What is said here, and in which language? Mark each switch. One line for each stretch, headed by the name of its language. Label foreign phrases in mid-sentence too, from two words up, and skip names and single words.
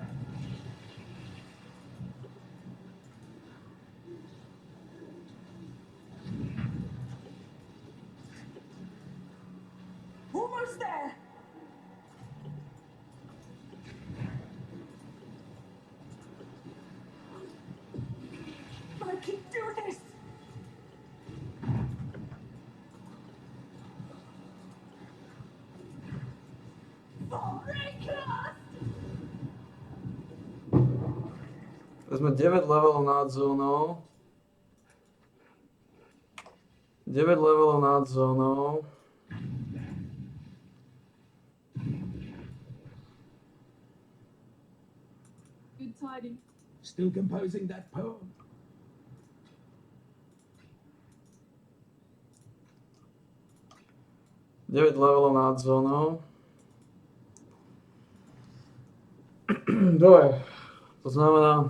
English: Almost there! I can do this!
Slovak: Sme 9 levelov nad zónou. 9 levelov nad zónou.
English: Good tidings. Still composing that poem?
Slovak: Deväť levelov nad zónou. Dobre, to znamená...